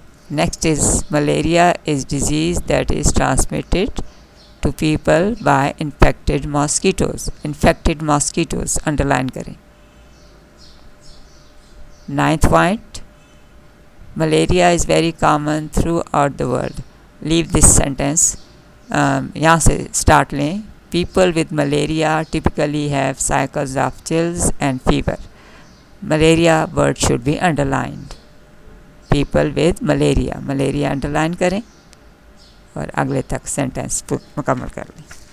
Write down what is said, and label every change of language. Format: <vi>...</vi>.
<en>Next is malaria is disease that is transmitted to people by infected mosquitoes. Infected mosquitoes, underline करें. Ninth point, malaria is very common throughout the world. Leave this sentence.</en> <hi>यहाँ से start लें.</hi> <en>People with malaria typically have cycles of chills and fever. Malaria word should be underlined.</en> <hi>People with malaria, malaria underline करें और अगले तक sentence मुकम्मल कर लें.</hi>